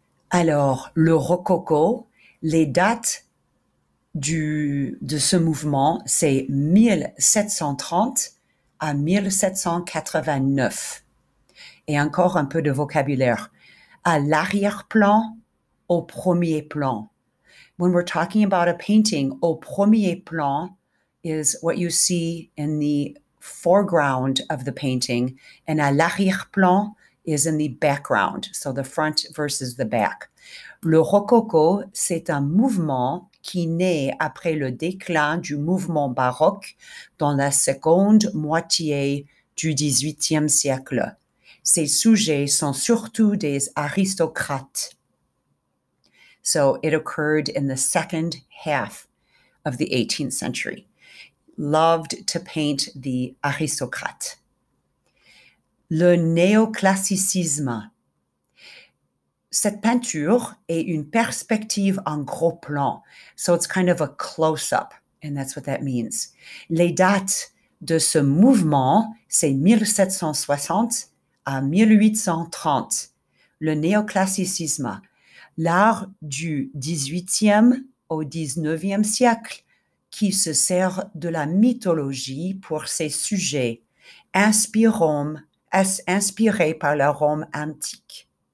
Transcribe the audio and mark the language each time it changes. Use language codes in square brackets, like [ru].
[fr] Alors, le rococo, les dates de ce mouvement, c'est 1730 à 1789. Et encore un peu de vocabulaire. À l'arrière-plan, au premier plan. [en] When we're talking about a painting, [fr] au premier plan [en] is what you see in the foreground of the painting, and [fr] à l'arrière-plan [en] is in the background, so the front versus the back. [fr] Le rococo, c'est un mouvement qui naît après le déclin du mouvement baroque dans la seconde moitié du XVIIIe siècle. Ses sujets sont surtout des aristocrates. [en] So it occurred in the second half of the 18th century. Loved to paint the aristocrates. [fr] Le néoclassicisme. Cette peinture est une perspective en gros plan. [en] So it's kind of a close-up, and that's what that means. [fr] Les dates de ce mouvement, c'est 1760 à 1830. Le néoclassicisme. L'art du XVIIIe au XIXe siècle qui se sert de la mythologie pour ses sujets, inspirés par la Rome antique.